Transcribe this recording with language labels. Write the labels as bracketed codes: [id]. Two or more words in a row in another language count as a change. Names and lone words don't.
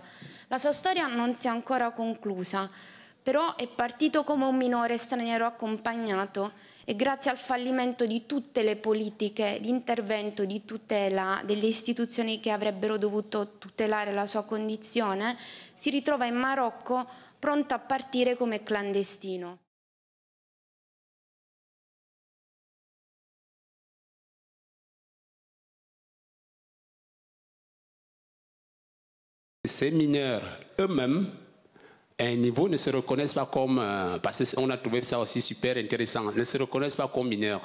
[it] La sua storia non si è ancora conclusa, però è partito come un minore straniero accompagnato e grazie al fallimento di tutte le politiche di intervento, di tutela delle istituzioni che avrebbero dovuto tutelare la sua condizione, si ritrova in Marocco pronto a partire come clandestino. [fr] Ces mineurs eux-mêmes, à un niveau, ne se reconnaissent pas comme, parce qu'on a trouvé ça aussi super intéressant, ne se reconnaissent pas comme mineurs.